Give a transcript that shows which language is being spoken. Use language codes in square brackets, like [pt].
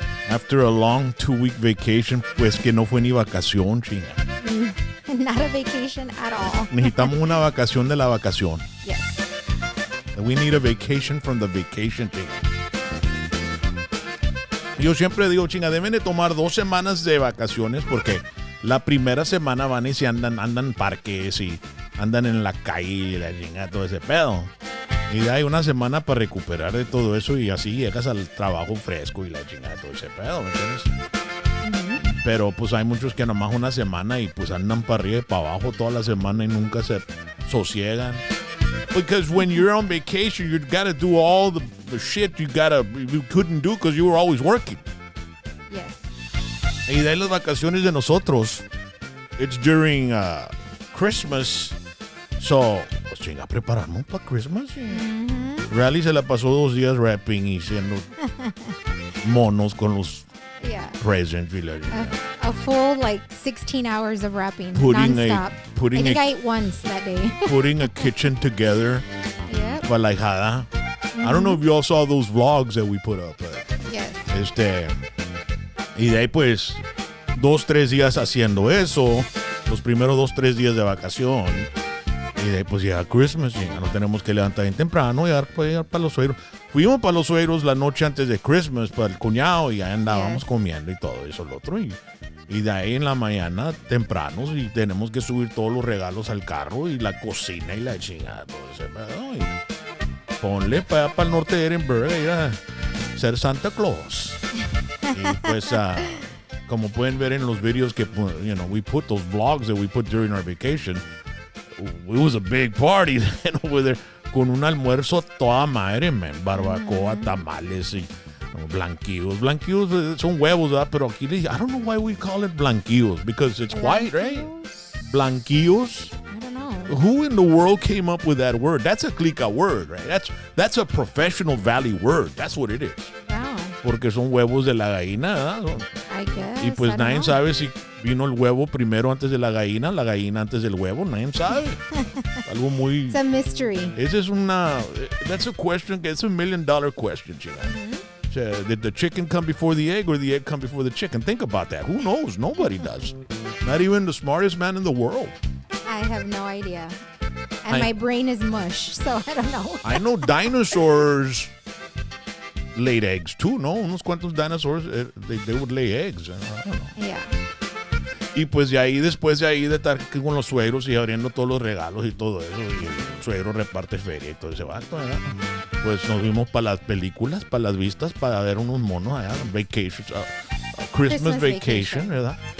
[en] After a long 2-week vacation, [es] pues que no fue ni vacación, chinga. [en] Not a vacation at all. [es] Necesitamos una vacación de la vacación. [en] Yes. We need a vacation from the vacation, chinga. [es] Yo siempre digo, chinga, deben de tomar 2 semanas de vacaciones porque la primera semana van y se andan en parques y andan en la calle y la chinga, todo ese pedo. Y hay una semana para recuperar de todo eso y así llegas al trabajo fresco y la chingada, todo ese pedo, ¿me entiendes? Uh-huh. Pero pues hay muchos que nomás una semana y pues andan para arriba y para abajo toda la semana y nunca se sosiegan. [en] Because when you're on vacation, you gotta do all the shit you couldn't do because you were always working. Yes. [es] Y de ahí las vacaciones de nosotros, [en] it's during Christmas, so [es] pues chinga, preparamos para Christmas. Mm-hmm. Rally se la pasó 2 días rapping y siendo monos con los presents. [en] A full 16 hours of rapping, I non-stop. I ate once that day. Putting a kitchen together. Yep. [es] Para la hijada. [en] Mm-hmm. I don't know if you all saw those vlogs that we put up. Yes. [es] Y de ahí pues 2-3 días haciendo eso. Los primeros 2-3 días de vacación. Y de ahí pues llega Christmas y ya no tenemos que levantar bien temprano y llegar para los suegros. Fuimos para los suegros la noche antes de Christmas para el cuñado y ya andábamos comiendo y todo eso, lo otro. Y de ahí en la mañana tempranos y tenemos que subir todos los regalos al carro y la cocina y la chingada, todo ese pedo. Y ponle para el norte de Edinburgh y ir a ser Santa Claus. Y pues como pueden ver en los videos que, [en] we put those vlogs that we put during our vacation. It was a big party over there [es] con un almuerzo toda madre, [en] man. [es] Barbacoa, tamales y blanquillos. Blanquillos son huevos, ¿verdad? Pero aquí [en] I don't know why we call it blanquillos because it's white, right? [es] Blanquillos. [en] I don't know. Who in the world came up with that word? That's a clica word, right? That's a professional valley word. That's what it is. Wow. [es] Porque son huevos de la gallina, ¿verdad? [en] I guess. [es] Y pues nadie sabe si vino el huevo primero antes de la gallina antes del huevo. Nadie sabe. Algo muy... [en] It's a mystery. [es] Esa es [en] that's a question, it's $1 million question, chica. Mm-hmm. Did the chicken come before the egg or the egg come before the chicken? Think about that. Who knows? Nobody does. Not even the smartest man in the world. I have no idea. And my brain is mush, so I don't know. I know dinosaurs laid eggs too, ¿no? [es] Unos cuantos [en] dinosaurs, they would lay eggs. I don't know. Yeah. [es] Y pues de ahí, después de ahí de estar con los suegros y abriendo todos los regalos y todo eso, y el suegro reparte feria y todo ese vato, ¿verdad? Pues nos vimos para las películas, para las vistas, para ver unos monos allá, vacations, Christmas vacation, ¿verdad?